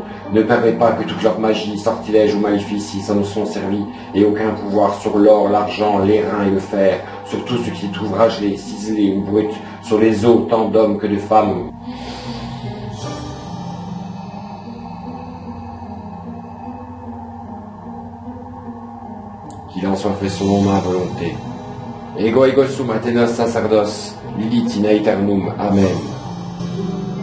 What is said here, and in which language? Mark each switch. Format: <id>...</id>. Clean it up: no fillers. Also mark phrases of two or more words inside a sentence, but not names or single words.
<fr>Ne permets pas que toute leur magie, sortilège ou maléfice y s'en sont servis, et aucun pouvoir sur l'or, l'argent, l'airain et le fer, sur tout ce qui est ouvragé, ciselé ou brut, sur les os tant d'hommes que de femmes. Qu'il en soit fait selon ma volonté.</fr> <la>Ego sum Athénos sacerdos, Lilith in aeternum. Amen.</la>